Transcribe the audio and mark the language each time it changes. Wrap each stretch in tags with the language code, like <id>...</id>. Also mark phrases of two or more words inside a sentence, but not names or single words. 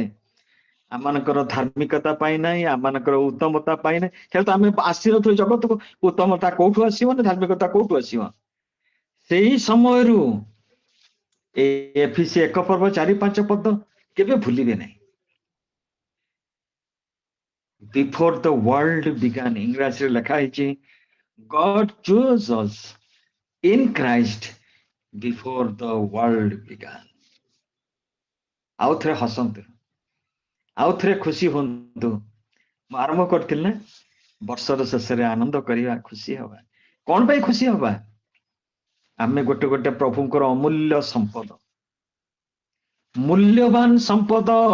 <or>ଆମମାନଙ୍କର ଧାର୍ମିକତା ପାଇଁ ନାହିଁ, ଆମମାନଙ୍କର ଉତ୍ତମତା ପାଇଁ ନାହିଁ। ହେଲେ ତ ଆମେ ଆସିନଥିଲୁ ଜଗତକୁ। ଉତ୍ତମତା କୋଉଠୁ ଆସିବ ନା ଧାର୍ମିକତା କୋଉଠୁ ଆସିବ? ସେଇ ସମୟରୁ ଏଫିସି 1 ପର୍ବ 4-5 ପଦ କେବେ ଭୁଲିବେ ନାହିଁ।</or> <en>Before the world began,</en> <or>ଇଂରାଜୀରେ ଲେଖା ହେଇଛି</or> <en>God chose us in Christ before the world began.</en> <or>ଆଉ ଥରେ ହସନ୍ତୁ, ଆଉ ଥରେ ଖୁସି ହୁଅନ୍ତୁ। ମୁଁ ଆରମ୍ଭ କରିଥିଲି ନା, ବର୍ଷର ଶେଷରେ ଆନନ୍ଦ କରିବା, ଖୁସି ହବା। କଣ ପାଇଁ ଖୁସି ହବା? ଆମେ ଗୋଟେ ଗୋଟେ ପ୍ରଭୁଙ୍କର ଅମୂଲ୍ୟ ସମ୍ପଦ, ମୂଲ୍ୟବାନ ସମ୍ପଦ।</or>